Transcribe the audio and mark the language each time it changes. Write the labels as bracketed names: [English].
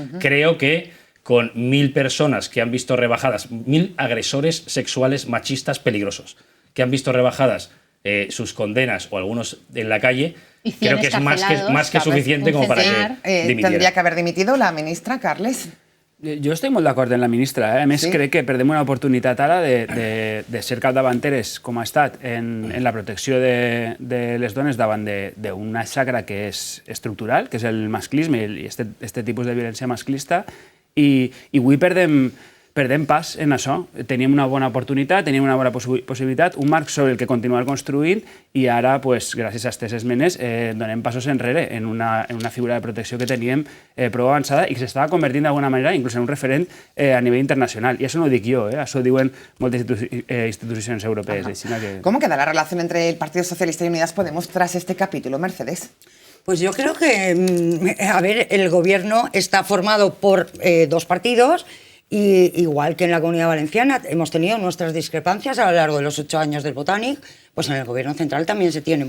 [Spanish] Creo que con 1.000 personas que han visto rebajadas, 1.000 agresores sexuales machistas peligrosos, que han visto rebajadas sus condenas o algunos en la calle, creo que es más que suficiente como para que dimitiera. ¿Tendría que haber dimitido la ministra, Carles? [Catalan] Jo estic molt d'acord amb la ministra. A més, crec que perdem una oportunitat ara de ser capdavanteres, com ha estat, en la protecció de les dones davant d'una xacra que és estructural, que és el masclisme i aquest tipus de violència masclista, i avui perdem pas en això. Teníem una bona oportunitat, teníem una bona possibilitat, un marc sobre el que continuar construint i ara, gràcies a aquestes esmenes, donem passos enrere en una figura de protecció que teníem prou avançada i que s'estava convertint d'alguna manera inclús en un referent a nivell internacional. I això no ho dic jo, això ho diuen moltes institucions europees. [Spanish] ¿Cómo queda la relación entre el Partido Socialista y Unidas Podemos tras este capítulo, Mercedes? Pues yo creo que, a ver, el gobierno está formado por dos partidos. Y igual que en la Comunidad Valenciana hemos tenido nuestras discrepancias a lo largo de los 8 años del Botanic, pues en el Gobierno Central también se tienen.